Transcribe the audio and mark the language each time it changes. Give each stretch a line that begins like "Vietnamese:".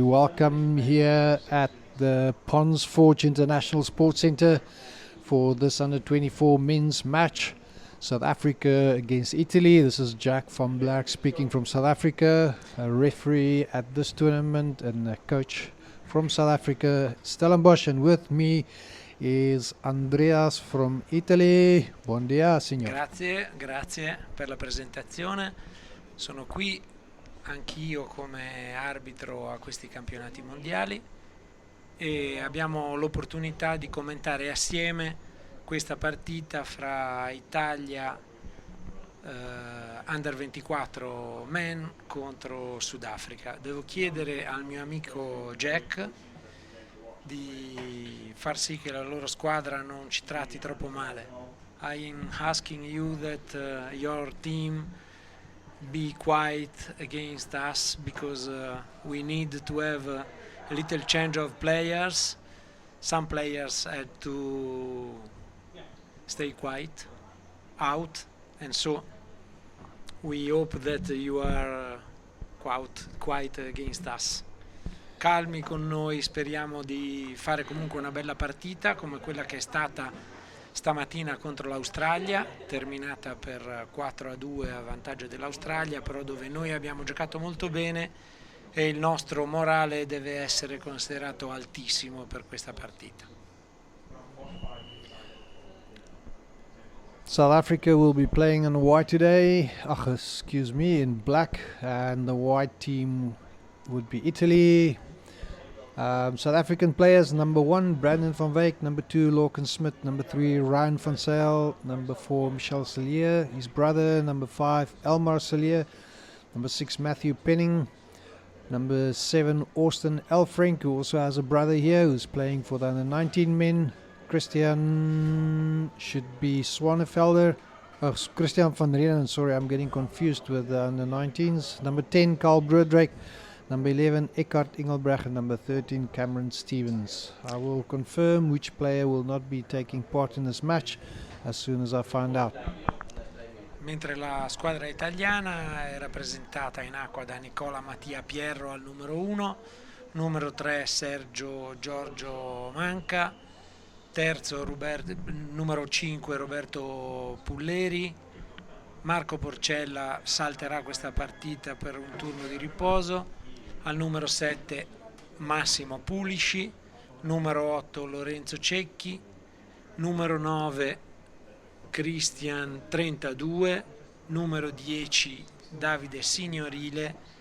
English: Welcome here at the Pons Forge International Sports Centre for this under-24 men's match. South Africa against Italy. This is Jack van Blerk speaking from South Africa, a referee at this tournament and a coach from South Africa, Stellenbosch, and with me is Andreas from Italy.
Italian: Buon dia, signor. Grazie per la presentazione. Sono qui anch'io come arbitro a questi campionati mondiali e abbiamo l'opportunità di commentare assieme questa partita fra Italia Under 24 Men contro Sudafrica. Devo chiedere al mio amico Jack di far sì che la loro squadra non ci tratti troppo male.
English: I am asking you that your team be quiet against us because we need to have a little change of players. Some players had to stay quiet out, and so we hope that you are quiet against us.
Italian: Calmi con noi, speriamo di fare comunque una bella partita come quella che è stata stamattina contro l'Australia, terminata per 4-2 a vantaggio dell'Australia, però dove noi abbiamo giocato molto bene e il nostro morale deve essere considerato altissimo per questa partita.
English: South Africa will be playing in white today, in black, and the white team would be Italy. South African players: number 1 Brandon van Wyk, number 2 Lorcan Smith, number 3 Ryan van Zyl, number 4 Michel Cillier, his brother, number 5 Elmar Cillier, number 6 Matthew Penning, number 7 Austin Elfrink, who also has a brother here who's playing for the under 19 men. Christian should be Swanefelder. Christian van Reenen, sorry, I'm getting confused with the under 19s. Number 10 Carl Broodryk, number 11 Eckhart Engelbrecht, and number 13 Cameron Stevens. I will confirm which player will not be taking part in this match as soon as I find out.
Italian: Mentre la squadra italiana è rappresentata in acqua da Nicola Mattia Pierro al numero 1, numero 3 Sergio Giorgio Manca, terzo numero 5 Roberto Pulleri, Marco Porcella salterà questa partita per un turno di riposo, al numero 7 Massimo Pulisci, numero 8 Lorenzo Cecchi, numero 9 Christian 32, numero 10 Davide Signorile,